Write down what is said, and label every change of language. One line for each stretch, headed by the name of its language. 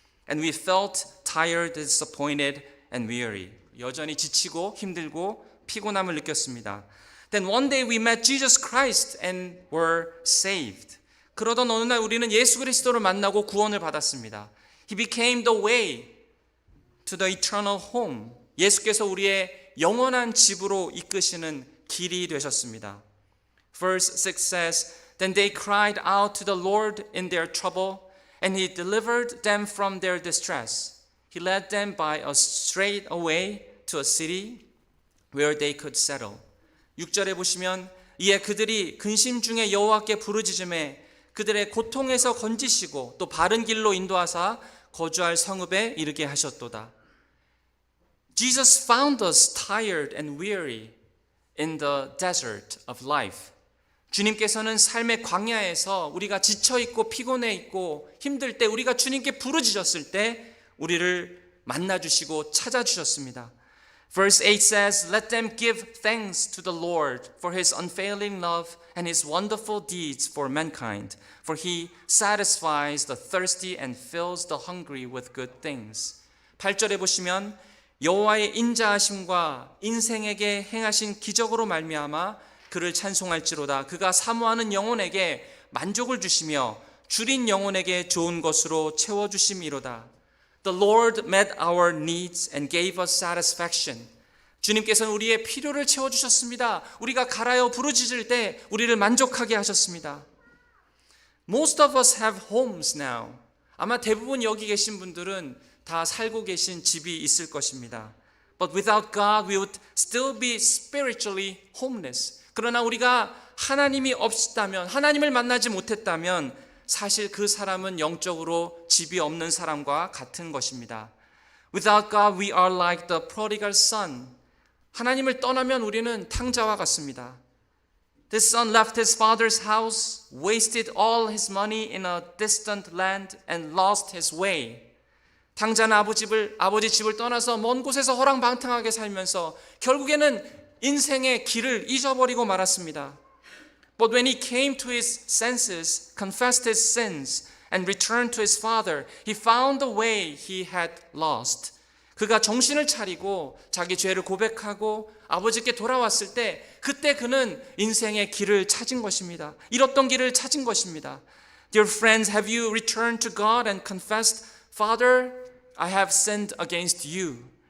English: And we felt tired, disappointed and weary.
Korean: 여전히 지치고 힘들고 피곤함을 느꼈습니다.
English: Then one day we met Jesus Christ and were saved.
Korean: 그러던 어느 날 우리는 예수 그리스도를 만나고 구원을 받았습니다.
English: He became the way to the eternal home.
Korean: 예수께서 우리의 영원한 집으로 이끄시는 길이 되셨습니다.
English: Verse 6 says, Then they cried out to the Lord in their trouble, and He delivered them from their distress. He led them by a straight way to a city where they could settle.
Korean: 6절에 보시면 이에 그들이 근심 중에 여호와께 부르짖음에 그들의 고통에서 건지시고 또 바른 길로 인도하사 거주할 성읍에 이르게 하셨도다.
English: Jesus found us tired and weary in the desert of life.
Korean: 주님께서는 삶의 광야에서 우리가 지쳐 있고 피곤해 있고 힘들 때 우리가 주님께 부르짖었을 때 우리를 만나 주시고 찾아 주셨습니다.
English: Verse 8 says, Let them give thanks to the Lord for His unfailing love and His wonderful deeds for mankind. For He satisfies the thirsty and fills the hungry with good things.
Korean: 8절에 보시면 여호와의 인자하심과 인생에게 행하신 기적으로 말미암아 그를 찬송할지로다. 그가 사모하는 영혼에게 만족을 주시며 줄인 영혼에게 좋은 것으로 채워주심이로다.
English: The Lord met our needs and gave us satisfaction.
Korean: 주님께서는 우리의 필요를 채워주셨습니다. 우리가 가라여 부르짖을 때 우리를 만족하게 하셨습니다.
English: Most of us have homes now.
Korean: 아마 대부분 여기 계신 분들은 다 살고 계신 집이 있을 것입니다.
English: But without God, we would still be spiritually homeless.
Korean: 그러나 우리가 하나님이 없다면, 하나님을 만나지 못했다면 사실 그 사람은 영적으로 집이 없는 사람과 같은 것입니다.
English: Without God, we are like the prodigal son.
Korean: 하나님을 떠나면 우리는 탕자와 같습니다.
English: This son left his father's house, wasted all his money in a distant land and lost his way.
Korean: 탕자는 아버지 집을 떠나서 먼 곳에서 허랑방탕하게 살면서 결국에는 인생의 길을 잊어버리고 말았습니다.
English: But when he came to his senses, confessed his sins, and returned to his father, he found the way he had lost.
Korean: 그가 정신을 차리고 자기 죄를 고백하고 아버지께 돌아왔을 때 그때 그는 인생의 길을 찾은 것입니다. 잃었던 길을 찾은 것입니다.
English: Dear friends, have you returned to God and confessed, Father, I have sinned against you.